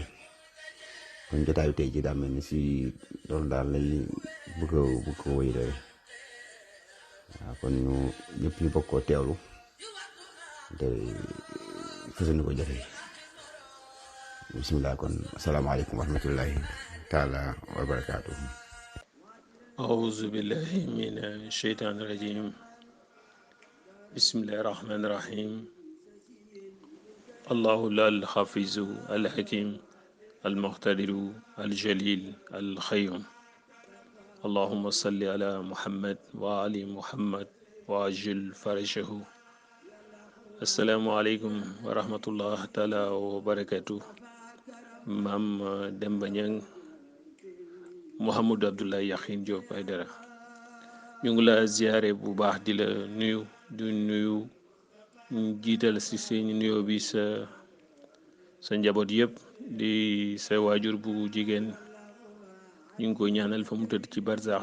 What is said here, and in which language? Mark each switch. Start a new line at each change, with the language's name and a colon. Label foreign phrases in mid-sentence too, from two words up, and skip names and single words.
Wolof: kon jotaayu tey ji daa mel ni si loolu daal lay bëgg ko wéy rek waaw kon ñu ñëpp ñu bokk koo teewlu te fësal ñu ko jëfee bisimilah.
Arabic: kon السلام عليكم ورحمة الله تعالى وبركاته. أعوذ بالله من الشيطان الرجيم بسم الله الرحمن الرحيم الله لا الحافظ الحكيم المقتدر الجليل الخيوم اللهم صل على محمد وآل محمد وعجل فرجه. السلام عليكم ورحمة الله تعالى وبركاته.
Wolof: Maam Demba Ñang Mouhamadou Abdoulaye Yakhine Diop Aidara ñu ngi la ziare bu baax di la nuyu jiital si seen nuyoo bi sa njaboot yëpp di sa waajur bu jigéen ñu ngi koy ñaanal fa mu tëdd ci barzaax